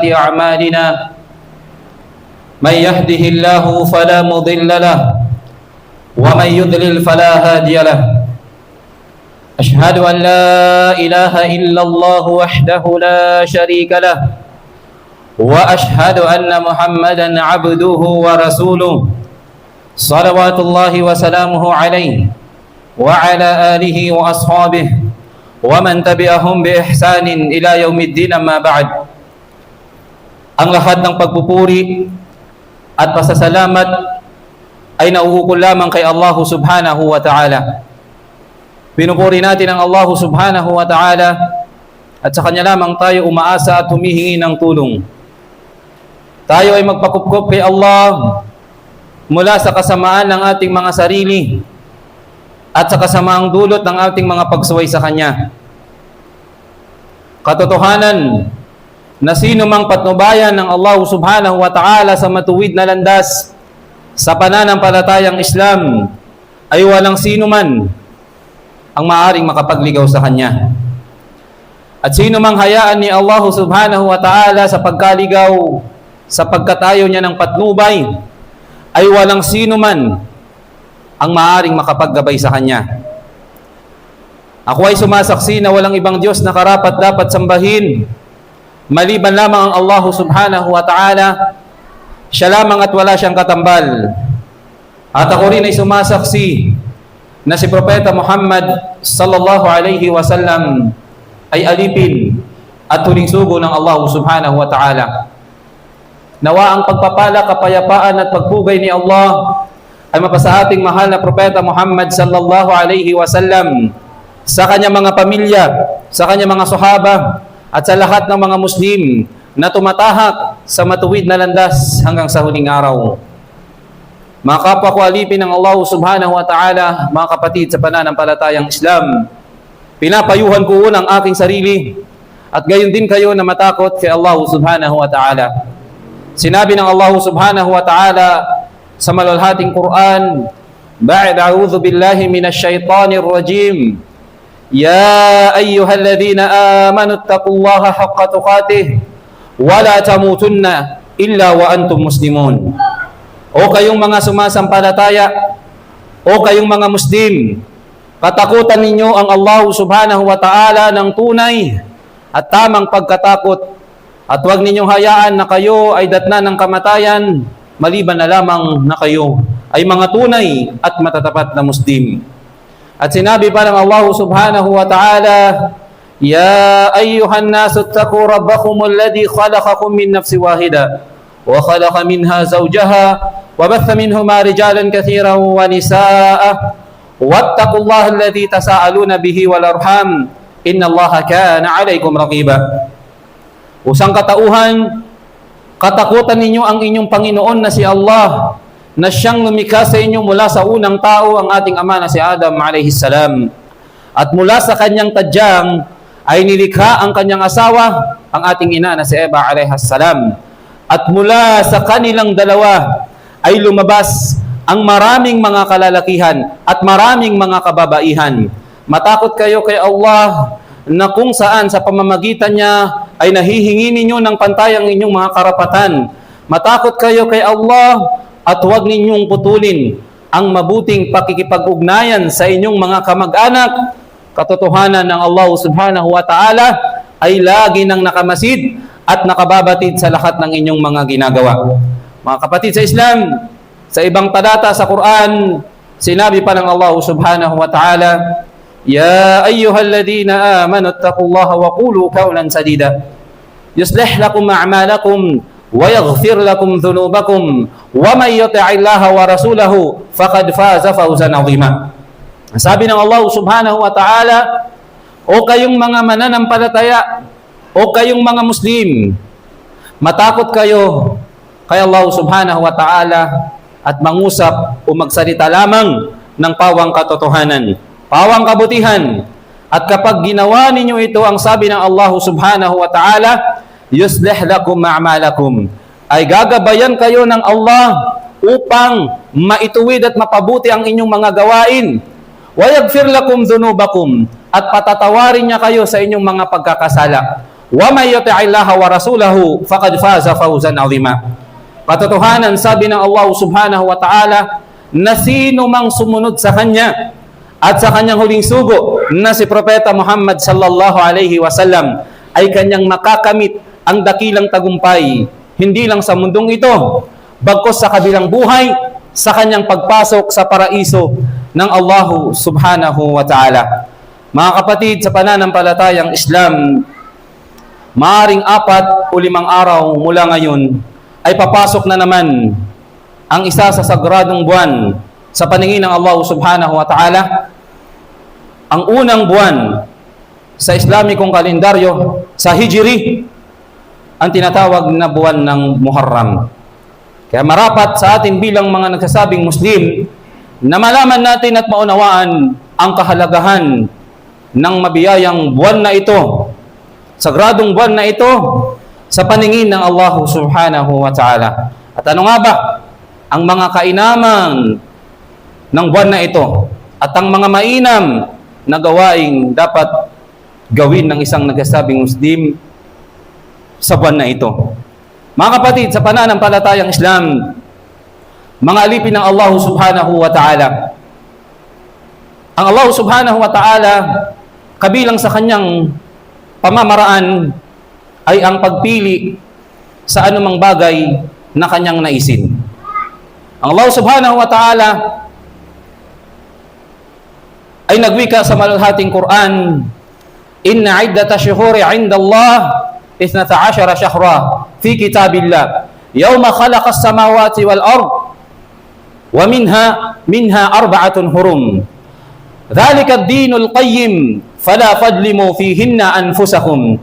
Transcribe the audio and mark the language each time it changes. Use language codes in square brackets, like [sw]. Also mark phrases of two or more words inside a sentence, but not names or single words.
[ar] أعمالنا من يهده الله فلا مضل له ومن يضلل فلا هادي له أشهد أن لا إله إلا الله وحده لا شريك له وأشهد أن محمدا عبده ورسوله صلوات الله وسلامه عليه وعلى آله وأصحابه ومن تبعهم بإحسان إلى يوم الدين أما بعد. [tl] Ang lahat ng pagpupuri at pasasalamat ay nauukol lamang kay Allah [ar] سبحانه وتعالى. [tl] Pinupuri natin ang Allah [ar] سبحانه وتعالى [tl] at sa Kanya lamang tayo umaasa at humihingi ng tulong. Tayo ay magpakupkup kay Allah mula sa kasamaan ng ating mga sarili at sa kasamaang dulot ng ating mga pagsuway sa Kanya. Katotohanan na sino mang patnubayan ng Allah [ar] سبحانه وتعالى [tl] sa matuwid na landas sa pananampalatayang Islam ay walang sino man ang maaring makapagligaw sa Kanya. At sino mang hayaan ni Allah [ar] سبحانه وتعالى [tl] sa pagkaligaw sa pagkatayo niya ng patnubay, ay walang sino man ang maaaring makapaggabay sa Kanya. Ako ay sumasaksi na walang ibang Diyos na karapat dapat sambahin maliban lamang ang Allah [ar] سبحانه وتعالى. [tl] Siya lamang at wala siyang katambal. At ako rin ay sumasaksi na si Propeta Muhammad [ar] صلى الله عليه وسلم [tl] ay alipin at huling sugo ng Allah [ar] سبحانه وتعالى. [tl] Nawa ang pagpapala, kapayapaan at pagpugay ni Allah ay mapasa ating mahal na Propeta Muhammad [ar] صلى الله عليه وسلم, [tl] sa kanyang mga pamilya, sa kanyang mga sahaba, at sa lahat ng mga Muslim na tumatahak sa matuwid na landas hanggang sa huling araw. Mga kapwa ko alipin ng Allah [ar] سبحانه وتعالى, [tl] mga kapatid sa pananampalatayang Islam, pinapayuhan ko unang aking sarili at gayon din kayo na matakot kay Allah [ar] سبحانه وتعالى. [tl] Sinabi ng Allah [ar] سبحانه وتعالى [tl] sa malalhating Quran, [ar] بعد أعوذ بالله من الشيطان الرجيم يا أيها الذين آمنوا اتقوا الله حق تقاته ولا تموتن إلا وأنتم مسلمون. [tl] O kayong mga sumasampalataya, o kayong mga Muslim, katakutan ninyo ang Allah [ar] سبحانه وتعالى [tl] ng tunay at tamang pagkatakot. At huwag ninyong hayaan na kayo ay datna ng kamatayan, maliban na lamang na kayo ay mga tunay at matatapat na Muslim. At sinabi pa ng Allah [ar] سبحانه وتعالى, يا أيها الناس اتقوا ربكم الذي خلقكم من نفس واحدة وخلق منها زوجها وبث منهما رجالا كثيرا ونساء واتقوا الله الذي تساءلون به والأرحام إن الله كان عليكم رقيبا. [tl] Usang katauhan, katakutan ninyo ang inyong Panginoon na si Allah, na siyang lumikha sa inyo mula sa unang tao, ang ating ama na si Adam [ar] عليه السلام. [tl] At mula sa kanyang tadyang ay nilikha ang kanyang asawa, ang ating ina na si Eva [ar] عليه السلام. [tl] At mula sa kanilang dalawa ay lumabas ang maraming mga kalalakihan at maraming mga kababaihan. Matakot kayo kay Allah na kung saan sa pamamagitan niya ay nahihingi ninyo ng pantay ang inyong mga karapatan. Matakot kayo kay Allah at huwag ninyong putulin ang mabuting pakikipag-ugnayan sa inyong mga kamag-anak. Katotohanan ng Allah [ar] سبحانه وتعالى [tl] ay lagi nang nakamasid at nakababatid sa lahat ng inyong mga ginagawa. Mga kapatid sa Islam, sa ibang talata sa Quran, sinabi pa ng Allah [ar] سبحانه وتعالى, يا أيها الذين آمنوا اتقوا الله وقولوا قولا سديدا يصلح لكم أعمالكم ويغفر لكم ذنوبكم ومن يطع الله ورسوله فقد فاز فوزا عظيما. [tl] Sabi ng Allah [ar] سبحانه وتعالى, [tl] o kayong mga mananampalataya, o kayong mga Muslim, matakot kayo kay Allah [ar] سبحانه وتعالى [tl] at mangusap o magsalita lamang ng pawang katotohanan, pawang kabutihan. At kapag ginawa ninyo ito, ang sabi ng Allah [ar] سبحانه وتعالى, يصلح لكم أعمالكم, [tl] ay gagabayan kayo ng Allah upang maituwid at mapabuti ang inyong mga gawain. [ar] ويغفر لكم ذنوبكم, [tl] at patatawarin niya kayo sa inyong mga pagkakasala. [ar] ومن يطع الله ورسوله فقد فاز فوزا عظيما. [tl] Katotohanan, sabi ng Allah [ar] سبحانه وتعالى, [tl] na sino mang sumunod sa Kanya at sa Kanyang huling sugo na si Propeta Muhammad [ar] صلى الله عليه وسلم [tl] ay kanyang makakamit ang dakilang tagumpay, hindi lang sa mundong ito, bagkus sa kabilang buhay, sa kanyang pagpasok sa paraiso ng Allah [ar] سبحانه وتعالى. [tl] Mga kapatid, sa pananampalatayang Islam, maaring 4 o 5 araw mula ngayon ay papasok na naman ang isa sa sagradong buwan sa paningin ng Allah [ar] سبحانه وتعالى, [tl] ang unang buwan sa Islamikong kalendaryo, sa Hijri, ang tinatawag na buwan ng Muharram. Kaya marapat sa atin bilang mga nagsasabing Muslim na malaman natin at maunawaan ang kahalagahan ng mabiyayang buwan na ito, sagradong buwan na ito, sa paningin ng Allah [ar] سبحانه وتعالى. [tl] At ano nga ba ang mga kainaman ng buwan na ito at ang mga mainam na gawaing dapat gawin ng isang nagsasabing Muslim sa buwan na ito? Mga kapatid, sa pananampalatayang Islam, mga alipin ng Allah [ar] سبحانه وتعالى, [tl] ang Allah [ar] سبحانه وتعالى, [tl] kabilang sa kanyang pamamaraan ay ang pagpili sa anumang bagay na kanyang naisin. Ang Allah [ar] سبحانه وتعالى [tl] ay nagwika sa maluhating Quran, [ar] إن عدة الشهور عند الله 12 شهرا في كتاب الله يوم خلق السماوات والأرض ومنها 4 حرم ذلك الدين القيم فلا تظلموا فيهن أنفسكم.